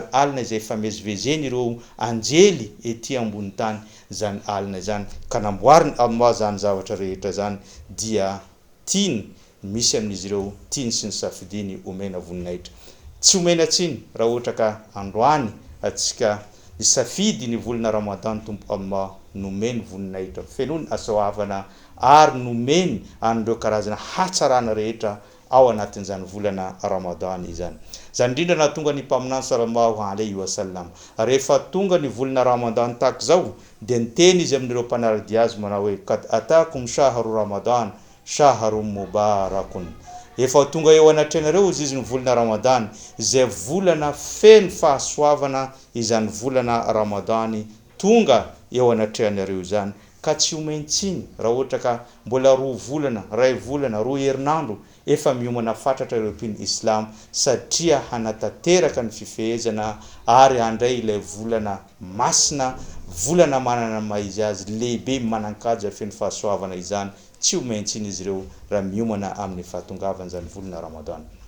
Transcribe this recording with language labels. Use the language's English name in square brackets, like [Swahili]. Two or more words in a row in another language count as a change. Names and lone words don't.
[Malagasy] alina izay famezivezeny ireo anjely ety ambony tany zany alina zany ka namboariny Allah zany zavatra rehetra zany dia tiany misy amin'izy ireo tiany sy ny safidiny omena voninahitra tsy omena tsiny raha ohatra ka androany atsika isafidy ny volana Ramadan tompo Allah nomeny voninahitra fenony asoavana ary nomeny an'ireo karazana hatsarana rehetra ao anatin'izany volana Ramadan izany zany indrindra na tonga ny mpaminany [Arabic] صلى الله عليه وسلم [Malagasy] rehefa tonga ny volana Ramadan tahaka zao dia niteny izy amin'ireo mpanarady azy manao hoe [Arabic] قد أتاكم شهر رمضان شهر مبارك [Malagasy] efa tonga eo anatrenareo izy ny volana Ramadan izay volana feno fahasoavana izany volana Ramadan tonga eo anatrenareo zany ka tsy omentsiny raha ohatra ka mbola 2 volana 2 volana 2 herinandro efa miomana fatratra ireo mpiny islam satria hanatateraka ny fifehezana ary handray ilay volana masina volana manana maizy azy lehibe manan-kaja feno fahasoavana izany tsy omentsiny izy ireo raha miomana amin'ny fahatongavana zany volana Ramadan